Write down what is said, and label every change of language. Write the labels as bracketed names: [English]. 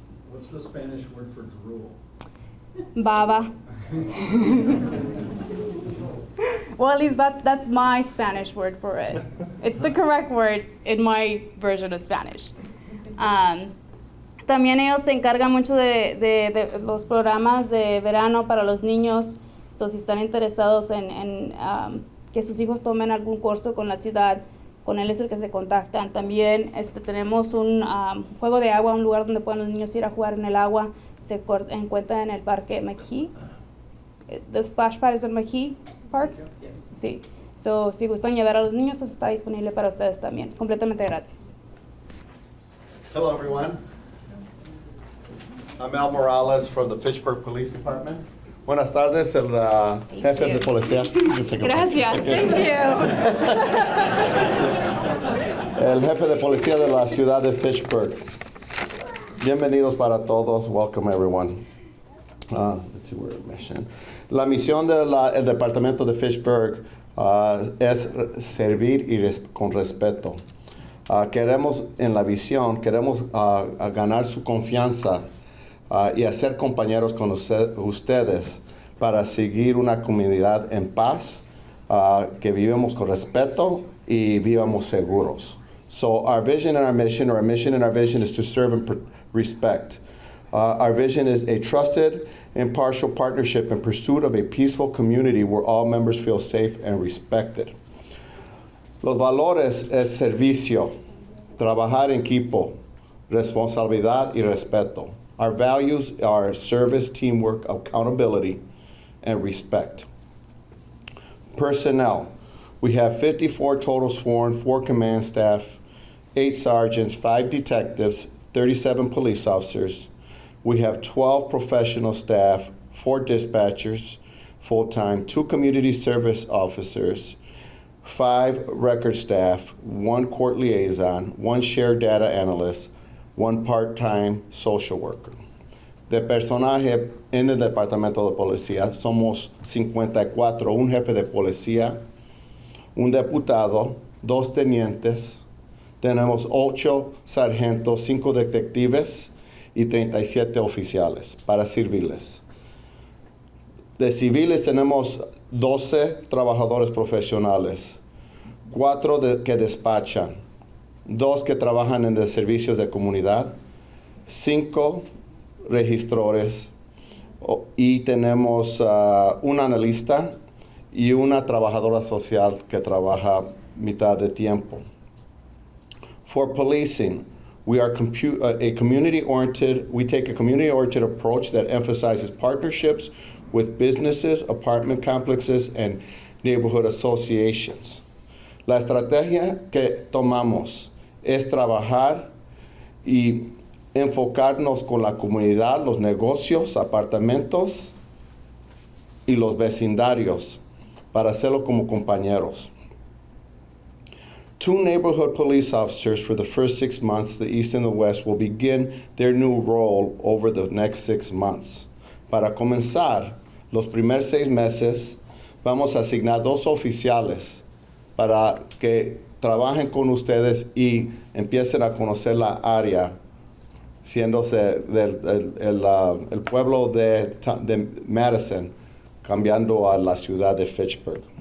[English] What's the Spanish word for drool? [Spanish] Baba. [English] Well, at least that's my Spanish word for it. It's the correct word in my version of Spanish. [Spanish] También ellos se encargan mucho de los programas de verano para los niños. So, si están interesados en que sus hijos tomen algún curso con la ciudad, con él es el que se contactan. También tenemos un juego de agua, un lugar donde pueden los niños ir a jugar en el agua. Se encuentra en el parque McKee. [English] The splash pad is in McKee Parks. [Spanish] Sí. So, si gustan llevar a los niños, eso está disponible para ustedes también, completamente gratis. [English] Hello, everyone. I'm Al Morales from the Fitchburg Police Department. [Spanish] Buenas tardes, el jefe de policía. Gracias, [English] thank you. [Spanish] El jefe de policía de la ciudad de Fitchburg. Bienvenidos para todos. [English] Welcome everyone. Let's see where our mission. [Spanish] La misión del departamento de Fitchburg es servir con respeto. Queremos en la visión, queremos ganar su confianza y hacer compañeros con ustedes para seguir una comunidad en paz, que vivamos con respeto y vivamos seguros. [English] So our vision and our mission, or our mission and our vision, is to serve and respect. Our vision is a trusted, impartial partnership in pursuit of a peaceful community where all members feel safe and respected. [Spanish] Los valores es servicio, trabajar en equipo, responsabilidad y respeto. [English] Our values are service, teamwork, accountability, and respect. Personnel. We have 54 total sworn, 4 command staff, 8 sergeants, 5 detectives, 37 police officers. We have 12 professional staff, 4 dispatchers full-time, 2 community service officers, 5 record staff, 1 court liaison, 1 shared data analyst, 1 part-time social worker. [Spanish] De personaje en el departamento de policía somos 54, un jefe de policía, un diputado, 2 tenientes, tenemos 8 sargentos, 5 detectives y 37 oficiales para civiles. De civiles tenemos 12 trabajadores profesionales, 4 que despachan, 2 que trabajan en los servicios de comunidad, 5 registradores y tenemos un analista y una trabajadora social que trabaja mitad de tiempo. [English] For policing, we are a community-oriented. We take a community-oriented approach that emphasizes partnerships with businesses, apartment complexes, and neighborhood associations. [Spanish] La estrategia que tomamos es trabajar y enfocarnos con la comunidad, los negocios, apartamentos y los vecindarios para hacerlo como compañeros. [English] 2 neighborhood police officers for the first 6 months, the East and the West, will begin their new role over the next 6 months. [Spanish] Para comenzar, los primeros 6 meses, vamos a asignar 2 oficiales para que trabajen con ustedes y empiecen a conocer la área, siéndose el pueblo de Madison, cambiando a la ciudad de Fitchburg.